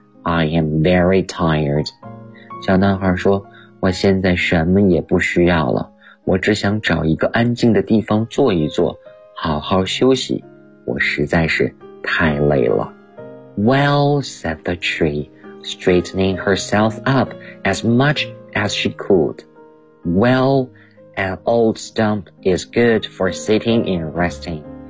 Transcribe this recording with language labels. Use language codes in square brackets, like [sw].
[en] I am very tired. [zh] 小男孩说，我现在什么也不需要了，我只想找一个安静的地方坐一坐，好好休息，我实在是太累了。 [en] Well, said the tree, straightening herself up as much as she could. Well, an old stump is good for sitting and resting.